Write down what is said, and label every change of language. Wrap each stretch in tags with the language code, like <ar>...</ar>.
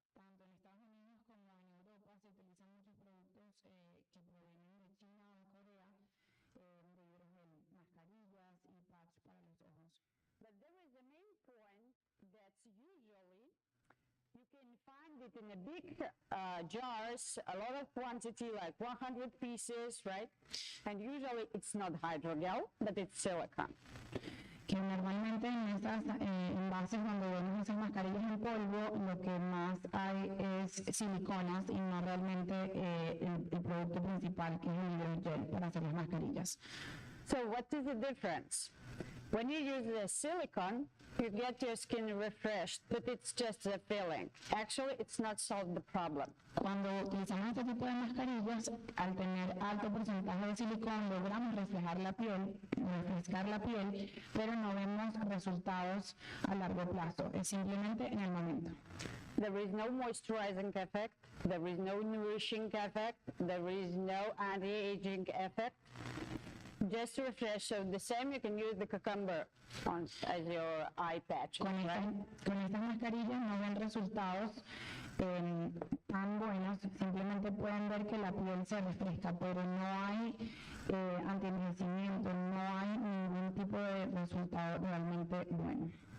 <es>Tanto en Estados Unidos como en Europa se utilizan muchos productos que provienen de China o de Corea, de hidrogel, mascarillas y pads para los ojos.</es> <en>But there is a main point that usually you can find it in a big jars, a lot of quantity, like 100 pieces, right? And usually it's not hydrogel, but it's silicone.</en> <es>Que normalmente en esas envases donde vemos esas mascarillas en polvo, lo que más hay es siliconas y no realmente el producto principal, que es el hidrogel para hacer las mascarillas.</es> <en>So what is the difference? When you use the silicone, you get your skin refreshed, but it's just a feeling. Actually, it's not solved the problem.</en> <es>Cuando utilizamos este tipo de mascarillas, al tener alto porcentaje de silicón, logramos refrescar la piel, pero no vemos resultados a largo plazo. Es simplemente en el momento.</es> <en>There is no moisturizing effect. There is no nourishing effect. There is no anti-aging effect. Just to refresh, so the same you can use the cucumber as your eye patch.</en> <es>Con estas mascarillas no ven resultados tan buenos, simplemente pueden ver que la piel se refresca, pero no hay antienvejecimiento, no hay ningún tipo de resultado realmente bueno.</es>